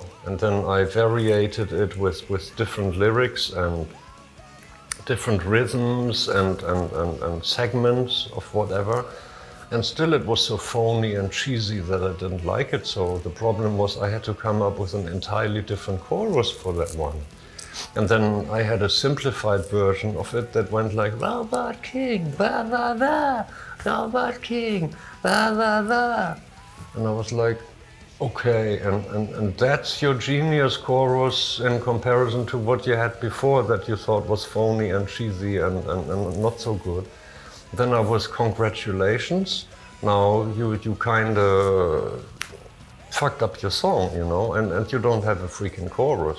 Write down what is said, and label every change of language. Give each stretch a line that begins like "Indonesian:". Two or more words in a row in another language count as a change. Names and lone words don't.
English: And then I variated it with different lyrics and different rhythms and segments of whatever. And still it was so phony and cheesy that I didn't like it. So the problem was I had to come up with an entirely different chorus for that one. And then I had a simplified version of it that went like, Robot King, ba ba ba, Robot King, ba ba ba. And I was like, okay, and that's your genius chorus in comparison to what you had before that you thought was phony and cheesy and not so good. Then I was, congratulations, now you kind of fucked up your song, you know, and you don't have a freaking chorus.